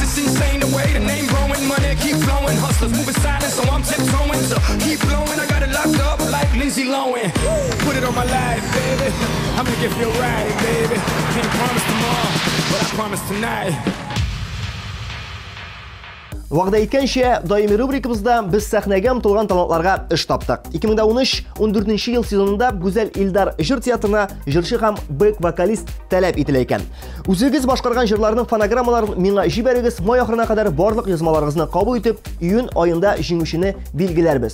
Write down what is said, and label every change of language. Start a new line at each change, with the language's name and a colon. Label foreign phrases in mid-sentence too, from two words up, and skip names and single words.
English: It's insane the way the name growing, money keep flowing. Hustlers moving silent, so I'm tiptoeing. So keep blowing, I got it locked up like Lindsay Lohan. Put it on my life, baby. I'm gonna give you a ride, baby. Can't promise tomorrow, but I promise tonight.
Tatar: Вакыт әйткәнчә, даими рубрикабызда без сәхнәгә омтылган талантларга эш таптык. 2013-14 ел сезонында Гүзәл Илдар җыр театрына җырчы һәм бэк-вокалист таләп ителә икән. Үзегез башкарган җырларның фонограммаларын миңа җибәрегез, май ахырына кадәр барлык язмаларыгызны кабул итеп, июнь айында җиңүчене билгеләрбез.